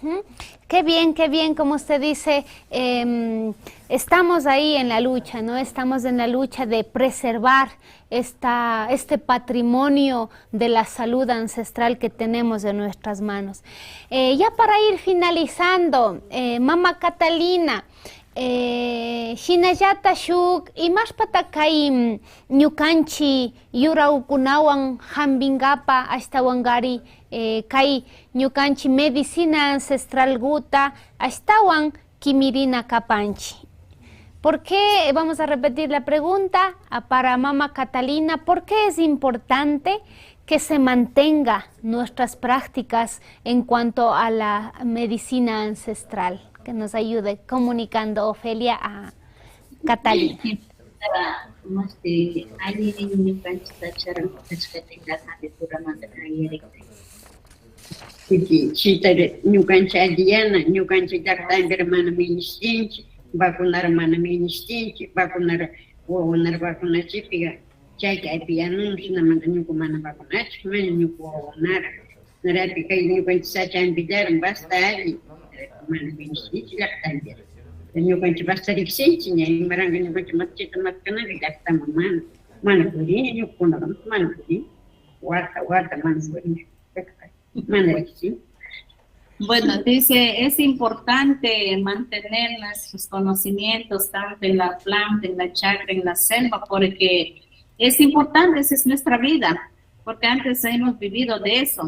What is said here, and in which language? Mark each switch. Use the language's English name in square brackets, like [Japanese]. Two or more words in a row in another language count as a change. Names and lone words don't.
[Spanish] Qué bien, como usted dice, estamos ahí en la lucha, ¿no? Estamos en la lucha de preservar este patrimonio de la salud ancestral que tenemos en nuestras manos. Ya para ir finalizando, [Quechua] Mama Catalina, Shinayata shuk imashpata kay ñukanchi yurawkunawan hambingapa ashtawangari kay ñukanchi [Spanish] medicina ancestral [Quechua] guta ashtawan kimirina kapanchi. [Spanish] ¿Por qué? Vamos a repetir la pregunta para Mama Catalina. ¿Por qué es importante que se mantenga nuestras prácticas en cuanto a la medicina ancestral, que nos ayude comunicando Ofelia a Catalina. [Quechua] Chitare ñukanchik aliyana, ñukanchik llaqtanpi mana ministinchik, vacunara mana ministinchik, wawakunara vacunachikpiqa chayka aypiyanunchik, hinamanta ñuka mana vacunachik, mana ñuka wawakunara. Narapi kay ñukanchik sachanpillaran basta alli, mana ministinchik llaqtanpi. Ñukanchik basta riqsinchik, ña imaranga ñukanchik machita matkanaka llaqtaman mana purini, ñukakunaqa mana purini, warta mana purini. [Spanish] Bueno, dice, es importante mantener nuestros conocimientos tanto en la planta, en la chakra, en la selva, porque es importante, esa es nuestra vida, porque antes hemos vivido de eso.